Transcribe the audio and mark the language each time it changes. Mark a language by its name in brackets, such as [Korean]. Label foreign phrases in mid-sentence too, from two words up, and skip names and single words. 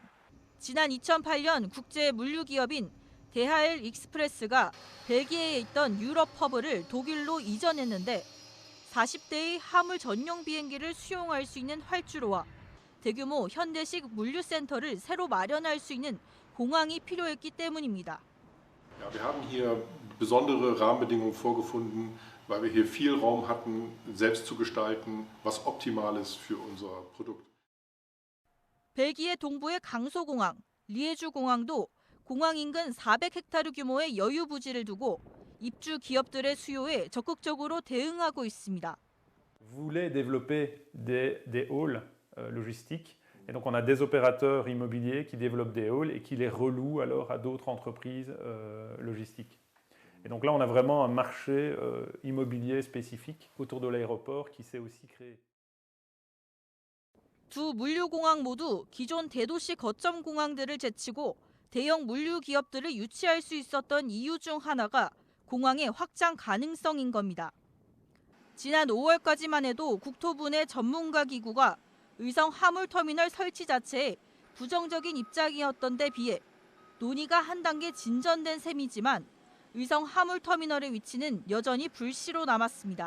[Korean] 지난 2008년 국제 물류기업인 DHL 익스프레스가 벨기에에 있던 유럽 허브를 독일로 이전했는데 40대의 화물 전용 비행기를 수용할 수 있는 활주로와 대규모 현대식 물류센터를 새로 마련할 수 있는 공항이 필요했기 때문입니다. [German] Ja, wir haben hier besondere Rahmenbedingungen vorgefunden, weil wir hier viel Raum hatten, selbst zu gestalten, was optimal ist für unser Produkt. [Korean] 벨기에 동부의 강소공항, 리에주 공항도 공항 인근 400헥타르 규모의 여유 부지를 두고 입주 기업들의 수요에 적극적으로 대응하고 있습니다. [French] voulait développer des halls logistiques. Et donc on a des opérateurs immobiliers qui développent des halls et qui les relouent alors à d'autres entreprises logistiques. Et donc là on a vraiment un marché immobilier spécifique autour de l'aéroport qui s'est aussi créé. [Korean] 두 물류공항 모두 기존 대도시 거점 공항들을 제치고 대형 물류 기업들을 유치할 수 있었던 이유 중 하나가 공항의 확장 가능성인 겁니다. 지난 5월까지만 해도 국토부 내 전문가 기구가 의성 화물터미널 설치 자체에 부정적인 입장이었던 데 비해 논의가 한 단계 진전된 셈이지만 의성 화물터미널의 위치는 여전히 불씨로 남았습니다.